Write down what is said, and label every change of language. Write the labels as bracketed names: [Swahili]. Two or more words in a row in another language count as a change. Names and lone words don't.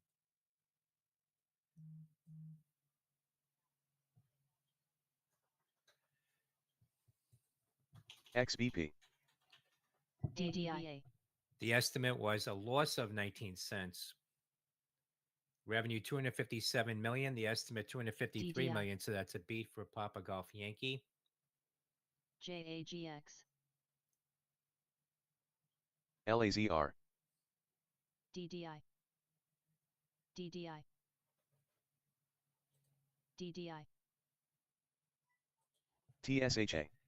[English] XBP, DDI, The estimate was a loss of 19 cents. Revenue 257 million. The estimate 253 DDI. million. So that's a beat for Papa Golf Yankee. JAGX, LAZR, DDI, DDI, DDI, TSHA,